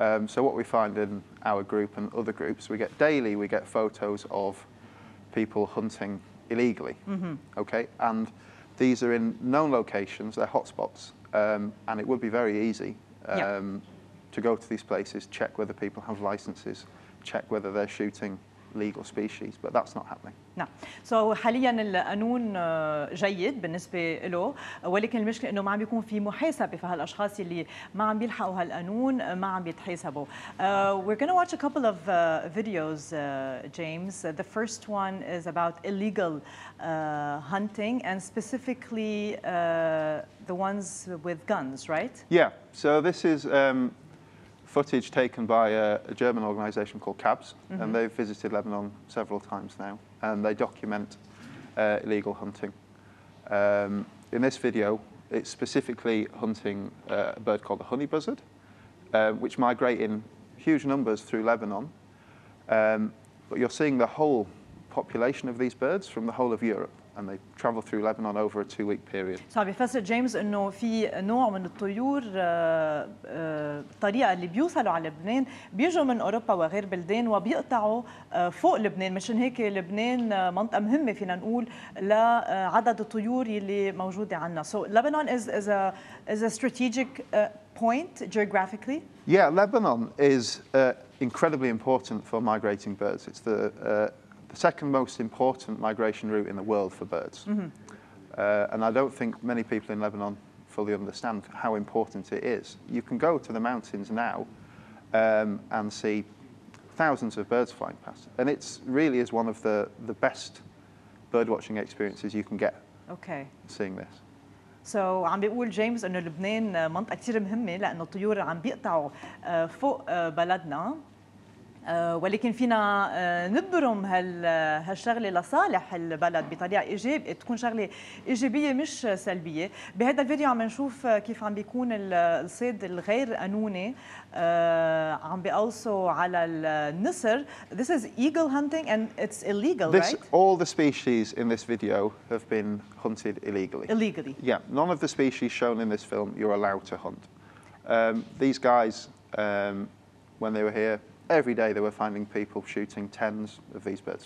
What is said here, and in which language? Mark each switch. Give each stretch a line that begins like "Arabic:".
English: So what we find in our group and other groups, we get photos of people hunting illegally, okay? And these are in known locations, they're hotspots, and it would be very easy to go to these places, check whether people have licenses, check whether they're shooting legal species, but that's not happening.
Arabic: نعم. حاليا القانون جيد بالنسبة له، ولكن المشكلة إنه ما عم بيكون في محاسبة، فهالأشخاص اللي ما عم بيلحقوا هالقانون ما عم بيتحاسبوا.
English: We're going to watch a couple of videos, James. The first one is about illegal hunting and specifically the ones with guns, right? Yeah. So this is footage taken by a German organisation called CABS, and they've visited Lebanon several times now, and they document illegal hunting. In this video, it's specifically hunting a bird called the honey buzzard, which migrate in huge numbers through Lebanon. But you're seeing the whole population of these birds from the whole of Europe, and they travel through Lebanon over a 2-week period.
Arabic: صار بيفسر جيمس انه في نوع من الطيور الطريقه اللي بيوصلوا على لبنان بيجوا من اوروبا وغير بلدان وبيقطعوا فوق لبنان، مشان هيك لبنان منطقه مهمه فينا نقول لعدد الطيور اللي موجوده عندنا.
English: So Lebanon is a strategic point geographically. Yeah, Lebanon is incredibly important for migrating birds. It's the second most important migration route in the world for birds. And I don't think many people in Lebanon fully understand how important it is. You can go to the mountains now and see thousands of birds flying past. And it really is one of the best bird watching experiences you can get. Okay. Seeing this.
Arabic: So عم بيقول جيمس انه لبنان منطقة كثير مهمة لأنه الطيور عم بيقطعوا فوق بلدنا. ولكن فينا نبرم هالشغله لصالح البلد بطريقه تكون شغله ايجابيه مش سلبيه. بهذا الفيديو عم نشوف كيف عم بيكون الصيد الغير قانوني عم بيقلصوا على النسر.
English: This is eagle hunting and it's illegal, right? All the species in this video have been hunted illegally. Illegally? Yeah, none of the species shown in this film you're allowed to hunt. These guys, when they were here, every day they were finding people shooting tens of these birds.